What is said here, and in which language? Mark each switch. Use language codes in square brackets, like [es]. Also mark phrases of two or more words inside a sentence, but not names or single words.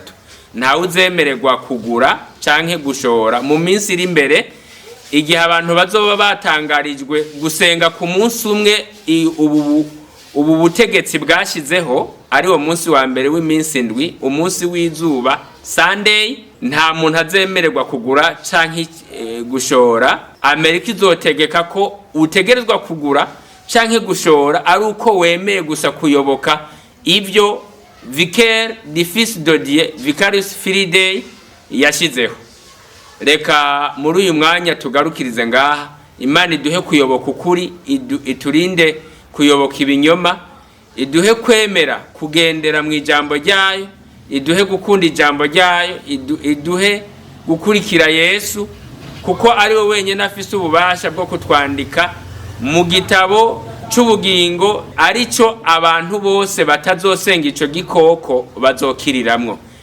[rn] Ntawe uzemererwa kugura canke gushora mu minsi iri imbere, igihe abantu bazoba batangarijwe gusenga ku munsi umwe ubu butegetsi bwashizeho, ari wo munsi wa mbere w'iminsi indwi, umunsi w'izuba, Sunday. Nta muntu azemererwa kugura canke gushora. Amerika izotegeka ko utegerezwa kugura canke gushora ari uko wemeye gusa kuyoboka ivyo [fr] Vicaire du fils de Dieu, [rn] Vicarius Fidei, yashizeho. Reka muri uyu mwanya tugarukirize ngaha. Imana iduhe kuyoboka ukuri, iturinde kuyoboka ibinyoma, iduhe kwemera kugendera mu ijambo ryayo, iduhe gukunda ijambo ryayo, iduhe gukurikira Yesu, kuko ari we wenyine afise ububasha bwo kutwandika mu gitabo c'ubugingo, arico abantu bose batazosenga ico gikoko bazokiriramwo.